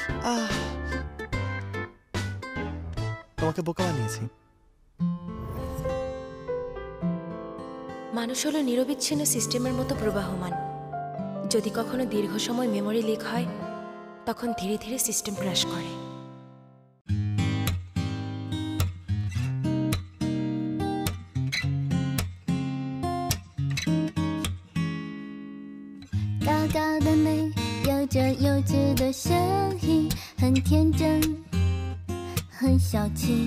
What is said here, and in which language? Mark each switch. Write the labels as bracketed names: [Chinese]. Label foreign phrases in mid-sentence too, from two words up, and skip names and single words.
[Bangla] তোমাকে বোকা বানিয়েছি। মানুষ হলো নিরবিচ্ছিন্ন সিস্টেমের মতো প্রবাহমান। যদি কখনো দীর্ঘ সময় [English] memory leak [Bangla] হয়, তখন ধীরে ধীরে [English] system crash [Bangla] করে। [Chinese] 高高的美，有着幼稚的声音，很天真，很小气。